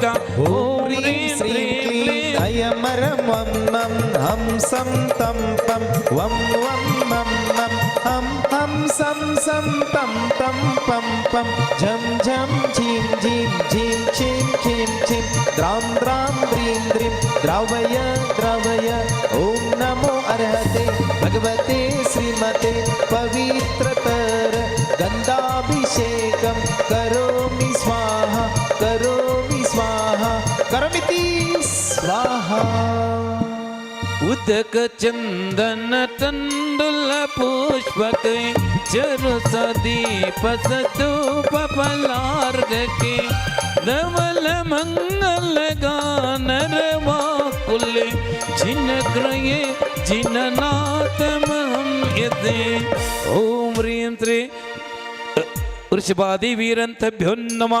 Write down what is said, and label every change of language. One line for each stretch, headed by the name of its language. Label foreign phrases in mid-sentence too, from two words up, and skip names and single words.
Sanskrit: ಓಂ ಹ್ರೀಂ ಶ್ರೀಂ ಅಯಮರಂ ವಂ ನಂ ಹಂಸಂ ತಂ ಪಂ ವಂ ವಂ ನಂ ನಂ ಹಂ ಹಂಸ ಸಂ ಸಂ ತಂ ತಂ ಪಂ ಪಂ ಝಂ ಝಂ ಝೀಂ ಝೀಂ ಝೀಂ ಛೀಂ ಛೀಂ ಛೀಂ ದ್ರಾಂ ದ್ರಾಂ ದ್ರೀಂ ದ್ರೀಂ ದ್ರಾವಯ ದ್ರಾವಯ ಓಂ ನಮೋ ಅರ್ಹತೆ ಭಗವತೆ ಶ್ರೀಮತೆ ಪವಿತ್ರತರ ಗಂಧಾಭಿಷೇಕಂ ಕರೋಮಿ ಸ್ವಾಹ ಕರೋಮಿ ಸ್ವಾಹ ಕರಮಿತಿ ಸ್ವಾಹ. उदक चंदन तंडुल पुष्पक चरु सदीप सधूप फलार्घ के धवल मंगल गानर वाकुल जिन ग्रये जिन नाथ महम यदे ओम ह्रीं श्री वृषभादि वीरंतभ्यो नमः.